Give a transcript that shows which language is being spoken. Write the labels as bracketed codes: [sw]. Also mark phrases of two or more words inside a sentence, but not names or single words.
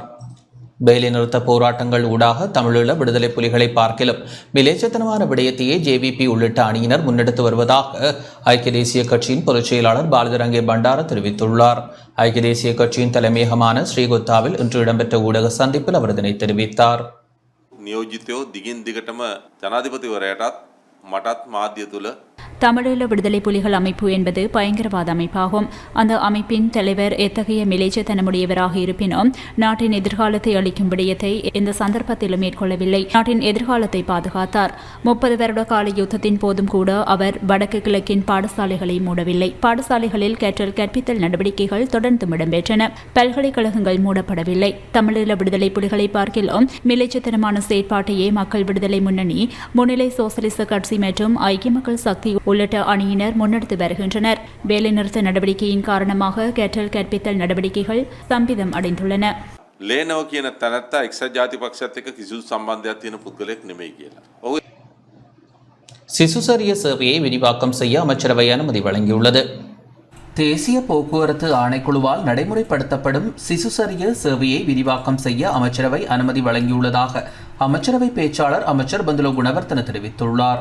[ta] வேலைநிறுத்த போராட்டங்கள் ஊடாக தமிழீழ விடுதலை புலிகளை பார்க்கிலும் மிலேச்சத்தனமான விடயத்தையே JVP உள்ளிட்ட அணியினர் முன்னெடுத்து வருவதாக ஐக்கிய தேசிய கட்சியின் பொதுச் செயலாளர் பாலிதரங்கே பண்டார தெரிவித்துள்ளார். ஐக்கிய தேசிய கட்சியின் தலைமையகமான ஸ்ரீகொத்தாவில் இன்று இடம்பெற்ற ஊடக சந்திப்பில் அவர் இதனை தெரிவித்தார். [si] නියෝජිතයෝ දිගින් දිගටම ජනාධිපතිවරයාටත් මටත් මාධ්‍ය තුළ [ta] தமிழீழ விடுதலை புலிகள் அமைப்பு என்பது பயங்கரவாத அமைப்பாகும். அந்த அமைப்பின் தலைவர் எத்தகைய மிலேச்சத்தனமுடையவராக இருப்பினும் நாட்டின் எதிர்காலத்தை அளிக்கும் விடயத்தை இந்த சந்தர்ப்பத்திலும் மேற்கொள்ளவில்லை. நாட்டின் எதிர்காலத்தை பாதுகாத்தார். 30 வருட கால யுத்தத்தின் போதும் கூட அவர் வடக்கு கிழக்கின் பாடசாலைகளை மூடவில்லை. பாடசாலைகளில் கற்றல் கற்பித்தல் நடவடிக்கைகள் தொடர்ந்து இடம்பெற்றன. பல்கலைக்கழகங்கள் மூடப்படவில்லை. தமிழீழ விடுதலை புலிகளை பார்க்கிலும் மிலேச்சத்தனமான செயற்பாட்டையே மக்கள் விடுதலை முன்னணி, முன்னிலை சோசலிச கட்சி மற்றும் ஐக்கிய மக்கள் சக்தி உள்ளிட்ட அணியினர் முன்னெடுத்து வருகின்றனர். வேலைநிறுத்த நடவடிக்கையின் காரணமாக கற்றல் கற்பித்தல் நடவடிக்கைகள் ஸ்தம்பிதம் அடைந்துள்ளன. [si] ලේනව කියන තැනත්තා එක්සත් ජාතික පක්ෂයත් එක්ක කිසිදු සම්බන්ධයක් තියෙන පුද්ගලයෙක් නෙමෙයි කියලා. [ta] சிசுசரிய சேவையை விரிவாக்கம் செய்ய அமைச்சரவை அனுமதி வழங்கியுள்ளது. தேசிய போக்குவரத்து ஆணைக்குழுவால் நடைமுறைப்படுத்தப்படும் சிசுசரிய சேவையை விரிவாக்கம் செய்ய அமைச்சரவை அனுமதி வழங்கியுள்ளதாக அமைச்சரவை பேச்சாளர் அமைச்சர் பந்துல குணவர்த்தன தெரிவித்துள்ளார்.